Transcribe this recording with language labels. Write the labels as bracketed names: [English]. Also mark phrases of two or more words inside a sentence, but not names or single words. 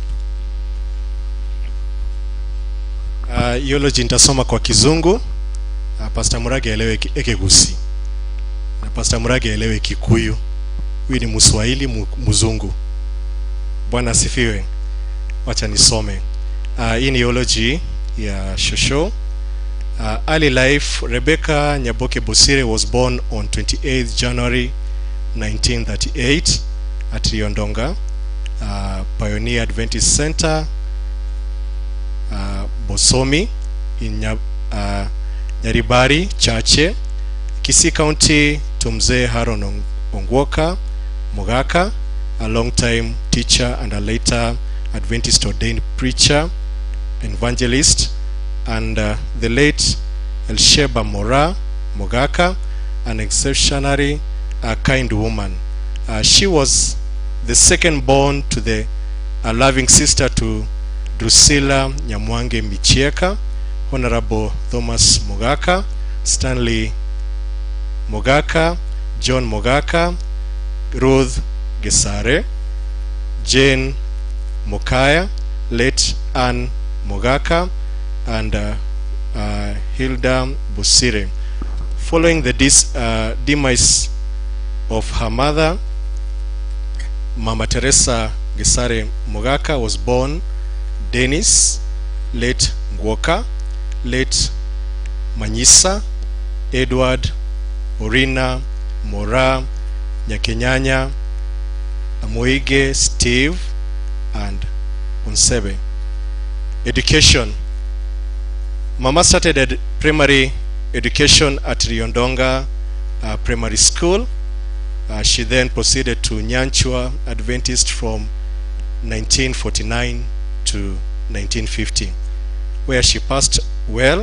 [Swahili] Eulogy nitasoma kwa Kizungu. Pastor Murage aelewe Ekegusi, na Pastor Murage aelewe Kikuyu. Huyu ni Mswahili mzungu. Bwana asifiwe. Wacha nisome. Hii ni eulogy ya Shosho. [English] Early life. Rebecca Nyaboke Bosire was born on 28th January 1938 at Riondonga, Pioneer Adventist Center, Bosomi, in Nyaribari, Chache, Kisii County, to Mzee Haron Ongwoka, Mogaka, a long-time teacher and a later Adventist ordained preacher, evangelist, and the late Elsheba Mora Mogaka, an exceptionally kind woman. She was the second born to the loving sister to Drusilla Nyamwange Michieka, Honorable Thomas Mogaka, Stanley Mogaka, John Mogaka, Ruth Gesare, Jane Mokaya, late Anne Mogaka, and Hilda Bosire. Following the demise of her mother, Mama Teresa Gesare Mogaka was born Dennis, late Ngwoka, late Manyisa, Edward, Orina, Mora, Nyakenyanya, Amoige, Steve, and Onsebe. Education. Mama started primary education at Riondonga Primary School. She then proceeded to Nyanchwa Adventist from 1949 to 1950, where she passed well.